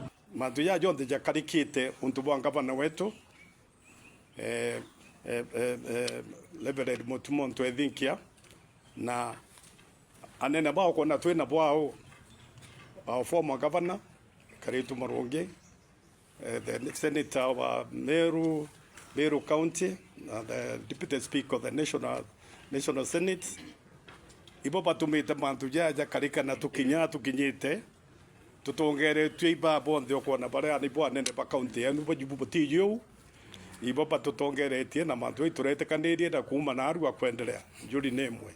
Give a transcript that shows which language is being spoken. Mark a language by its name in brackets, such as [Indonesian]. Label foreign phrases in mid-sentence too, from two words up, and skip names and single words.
[Meru] mantu ya jonthe jakarikite untu bwa ngavana wetu Reverend Mutumo Ntwethinkia na anene bao kona twina bwao [English] our former governor [Meru] Karitu Marungi, [English] the senator [Meru] wa Meru County, [English] the deputy speaker of the national senate. [Meru] Ibo batumite mantu jaja karika na tukinyite tutongere twiba bonde okona bare ani bo anene ba county anu bajubu batiyo ibo batutongeretie na mantu iturete kandirie na kuma na aru akwendelea njuri nemwe